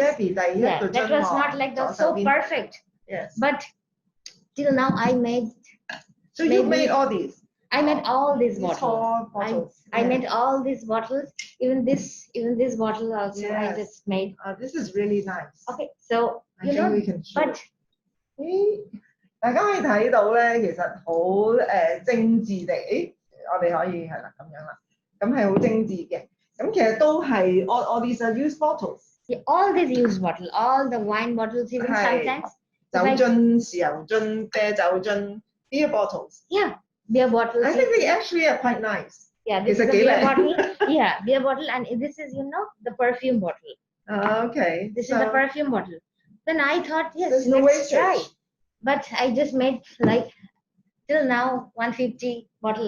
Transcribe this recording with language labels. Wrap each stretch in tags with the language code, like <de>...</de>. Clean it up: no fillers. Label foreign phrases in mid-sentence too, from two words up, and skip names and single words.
<en>That was not like that so perfect. Yes. But till now, I made. So you made all these. I made all these bottles. I made all these bottles. Even this bottle also I just made. This is really nice. Okay, so we can show. but.</en> <yue>大家可以睇到咧，其實好精緻地，我哋可以係啦咁樣啦，咁係好精緻嘅。咁其實都係</yue> <en>all these are used bottles. all these use bottle, all the wine bottles, even sometimes.</en> <yue>酒樽、豉油樽、啤酒樽</yue> <en>beer bottles. Yeah, beer bottles. I think they actually are quite nice. Yeah, this is a beer bottle. Yeah, beer bottle, and this is the perfume bottle. Okay. This is the perfume bottle. Then I thought, yes, there's no let's try. wastage. But I just made like till now 150 bottle.</en>